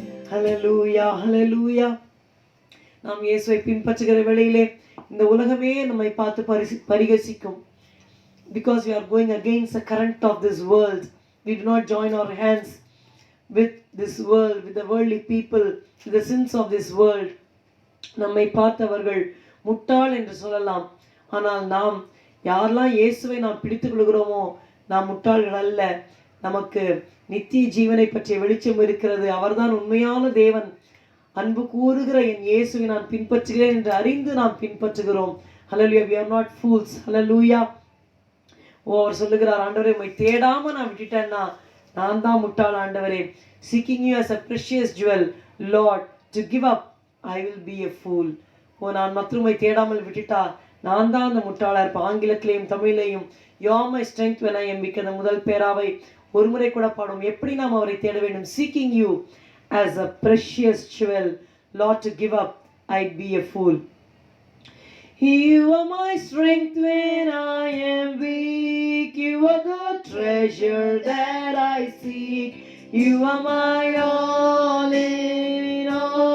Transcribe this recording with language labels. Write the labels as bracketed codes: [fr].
[ta] ஹல்லேலூயா, ஹல்லேலூயா. நாம் இயேசுவை பின்பற்றுகிற வேளையிலே இந்த உலகமே நம்மை பார்த்து பரிகசிக்கும். [en] Because we are going against the current of this world, we do not join our hands with this world, with the worldly people, with the sins of this world. [ta] நம்மை பார்த்தவர்கள் முட்டாள் என்று சொல்லலாம். ஆனால் நாம் யாரெல்லாம் இயேசுவை நாம் பிடித்துக் கொள்கிறோமோ நாம் முட்டாள்கள் அல்ல. நமக்கு நித்திய ஜீவனை பற்றிய வெளிச்சம் இருக்கிறது. அவர்தான் உண்மையான தேவன். அன்பு கூறுகிற என் இயேசுவை நான் பின்பற்றுகிறேன் என்று அறிந்து நாம் பின்பற்றுகிறோம். ஹல்லேலூயா. [en] we are not fools. [ta] ஹல்லேலூயா. அவர் சொல்லுகிறார், ஆண்டவரே உம்மை தேடாம நான் விட்டுட்டேன்னா நான் தான் முட்டாள் ஆண்டவரே. [en] seeking you as a precious jewel Lord, to give up I will be a fool. [ta] நான் மற்றமை தேடாமல் விட்டுட்டா நான் தான் அந்த முட்டாளா இருப்பேன். ஆங்கிலத்திலையும் தமிழையும் [en] you are my strength when I am weak, [ta] அந்த முதல் பேராவை ஒரு முறை கூட பாடும். எப்படி நாம் அவரை தேட வேண்டும்? [en] seeking you as a precious jewel Lord, to give up I'd be a fool. You are my strength when I am weak. You are the treasure that I seek. You are my all in all.